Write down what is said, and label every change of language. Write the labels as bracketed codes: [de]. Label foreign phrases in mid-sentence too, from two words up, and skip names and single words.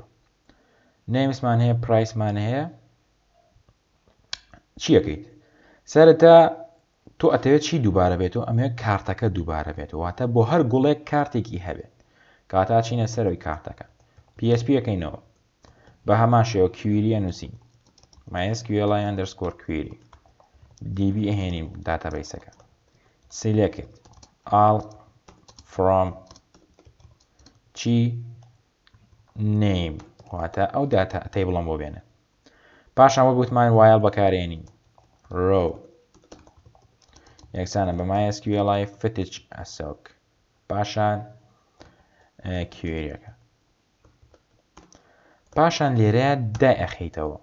[ckb] نێمسمان هەیە پرایسمان هەیە. چیەکەیت سەرەتا تۆ ئەتەوێت چی دووبارە بێتەوە ئەمەوێت کارتەکە دووبارە بێتەوە واتە بۆ هەر گوڵێک کارتێکی هەبێت کاتا چینە سەرەوەی کارتەکە PHP یەکەینەوە بە هەمان شێوە کوێریە نووسین MySQL _query DB ئەهێنیم داتابیسەکە [en] select all from [ckb] چی name واتە ئەو داتا تیبڵم بۆ بێنە. پاشان بۆ گوتمان وایل بەکارێنین row یەکسانە بە MySQL فتش ئەسۆک پاشان کوێریەکە پاشان لێرەیە دائەخیتەوە.